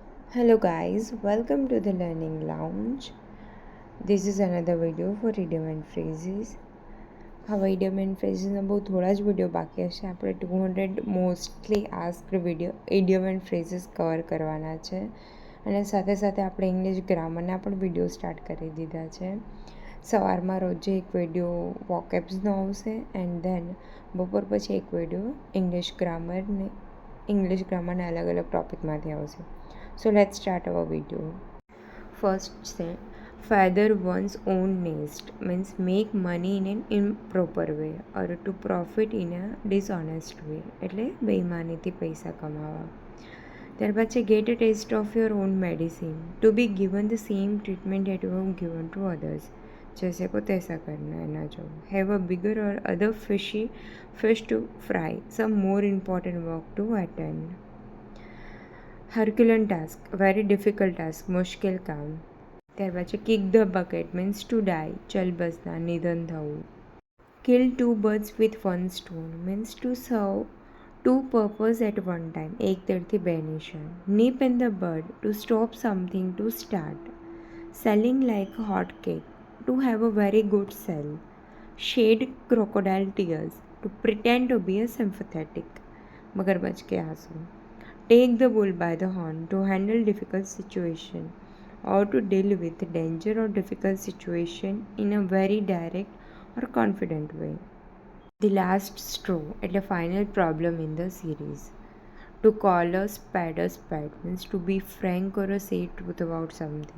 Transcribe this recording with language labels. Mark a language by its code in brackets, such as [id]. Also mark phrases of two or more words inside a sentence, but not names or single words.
[en] Hello guys, welcome to the Learning Lounge. This is another video for idiom and phrases. [gu] હવે [en] idiom and phrases [gu] બહુ થોડા જ વિડીયો બાકી હશે. આપણે 200 [en] mostly asked [gu] વિડીયો [en] idiom and phrases [gu] કવર કરવાના છે અને સાથે સાથે આપણે ઇંગ્લિશ ગ્રામરના પણ વિડીયો સ્ટાર્ટ કરી દીધા છે. સવારમાં રોજે એક વિડીયો વોકેબ્સનો આવશે [en] and then [gu] બપોર પછી એક વિડીયો ઇંગ્લિશ ગ્રામરના અલગ અલગ ટોપિકમાંથી આવશે. [en] So let's start our video. First say, feather one's own nest means make money in an improper way or to profit in a dishonest way. [gu] એટલે બેઈમાનીથી પૈસા કમાવા. ત્યારબાદ છે [en] get a taste of your own medicine. To be given the same treatment that you have given to others. [hi] जैसे को तैसा करना है ना जो. [en] Have a bigger or other fish to fry. Some more important work to attend. Herculean task, very difficult task, [gu] મુશ્કેલ કામ. ત્યારબાદ છે [en] kick the bucket means to die, [gu] ચલબસના, નિધન થવું. [en] Kill two birds with one stone means to serve two purposes at one time, [gu] એક તીરથી બે નિશાન. [en] Nip in the bud, to stop something to start. Selling like a hot cake, to have a very good sell. Shed crocodile tears, to pretend to be a sympathetic, [hi] मगरमच्छ के आंसू. [en] Take the bull by the horn, to handle difficult situation or to deal with danger or difficult situation in a very direct or confident way. The last straw, એટલે final problem in the series. To call a spade means to be frank or say truth about something.